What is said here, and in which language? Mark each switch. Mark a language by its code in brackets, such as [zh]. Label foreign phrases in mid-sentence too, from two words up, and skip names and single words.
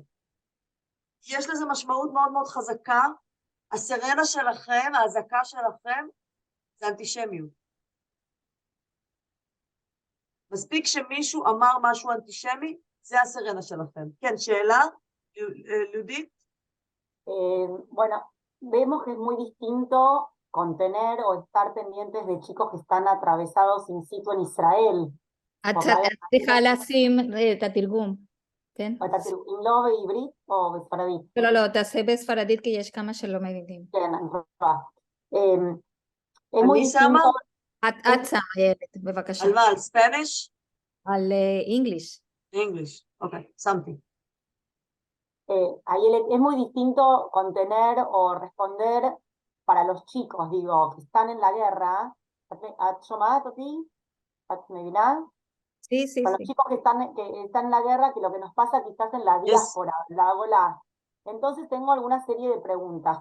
[he] יש לזה משמעות מאוד מאוד חזקה. הסרנה שלכם, האזעקה שלכם, זה אנטישמיות. מספיק שמישהו אמר משהו אנטישמי, זה הסרנה שלכם. כן, שאלה, לודית? [es] Bueno, vemos que es muy distinto contener o estar pendientes de chicos que están atravesados [la] in situ [es] en Israel. [he] צריכה לשים את התרגום, כן? אתה אם לא בעברית או בספרדית? לא, לא, תעשה בספרדית כי יש כמה שלא מבינים. כן, אני רואה. [es] Es muy distinto. [he] את שמה ילד, בבקשה. על מה? על ספניש? על אינגליש. [en] English, okay, something. [es] Es muy distinto contener o responder para los chicos, digo, que están en la guerra. Sí, sí, para sí. los chicos que están en la guerra, que lo que nos pasa quizás en la diáspora, Entonces tengo alguna serie de preguntas.